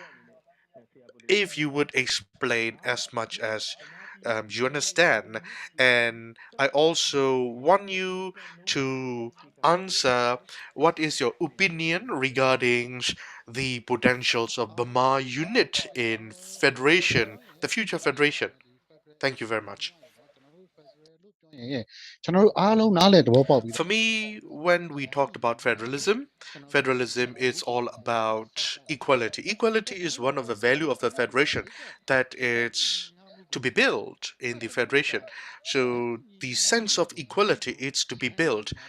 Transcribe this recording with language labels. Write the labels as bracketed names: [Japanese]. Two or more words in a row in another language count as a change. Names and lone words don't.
[English] If you would explain as much as you understand. And I also want you to answer what is your opinion regarding the potentials of Burma unit in federation, the future federation. Thank you very much. [Burmese] ကျွန်တော်တို့အားလုံးနားလည်သဘောပေါက်ပြီး [English] For me, when we talked about federalism, federalism is all about equality. Equality is one of the value of the federation that it's to be built in the federation. So the sense of equality is to be built.